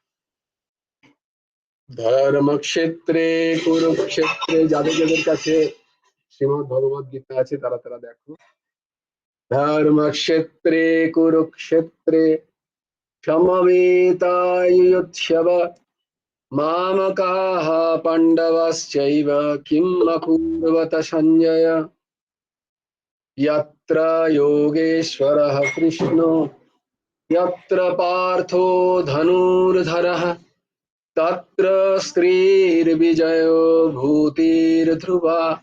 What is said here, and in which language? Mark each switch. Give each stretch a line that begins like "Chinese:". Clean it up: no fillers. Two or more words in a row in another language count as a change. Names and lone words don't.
Sanskrit: ধর্মক্ষেত্রে কুরুক্ষেত্রে,
Bangla: যাদের যাদের কাছে শ্রীমদ্ ভগবদ গীতা আছে তারা তারা দেখো।
Sanskrit: ধর্মক্ষেত্রে কুরুক্ষেত্রে সমবেতাयुत्सव मामकाः पाण्डवश्चैव किम् अकुर्वत सञ्जय। यत्र योगेश्वरः कृष्णो यत्र पार्थो धनुर्धरः तत्र स्त्रीर्विजयो भूतिर्ध्रुवा